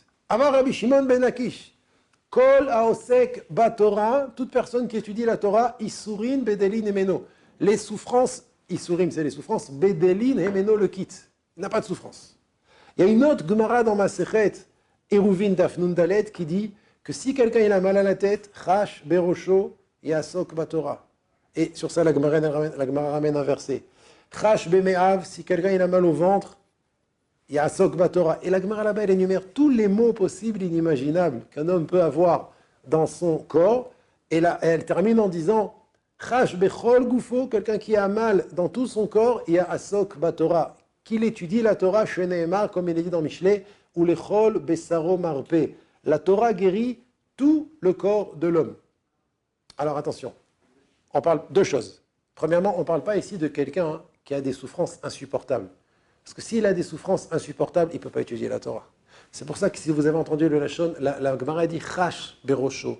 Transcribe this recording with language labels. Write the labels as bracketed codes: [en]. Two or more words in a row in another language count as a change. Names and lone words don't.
[he] אמר רבי שמעון בן עקיש כל העוסק בתורה, [fr] toute personne qui étudie la Torah, [he] ייסורים בדלין ממנו. [fr] Les souffrances, Issourim c'est les souffrances, [he] בדלין ממנו [fr] le quitte. Il n'a pas de souffrance. Il y a une autre Gemara dans Masechet Eruvin [he] דף נון דלת [fr] qui dit que si quelqu'un il a mal à la tête, [he] חש בראשו יעסוק בתורה. [fr] Et sur ça, la Gemara ramène un verset. [he] חש במעיו, [fr] si quelqu'un il a mal au ventre, [he] יעסוק בתורה. [fr] Et la Gemara là-bas, elle énumère tous les maux possibles et inimaginables qu'un homme peut avoir dans son corps. Et là, elle termine en disant [he] חש בכל גופו, [fr] quelqu'un qui a mal dans tout son corps, [he] יעסוק בתורה. [fr] Qu'il étudie la Torah, Sheneemar, comme il est dit dans Michelet, [he] ולכל בשרו מרפא. [fr] La Torah guérit tout le corps de l'homme. Alors attention, on parle deux choses. Premièrement, on ne parle pas ici de quelqu'un qui a des souffrances insupportables. Parce que s'il a des souffrances insupportables, il ne peut pas étudier la Torah. C'est pour ça que si vous avez entendu le Lachon, la Gemara dit [he] חש בראשו.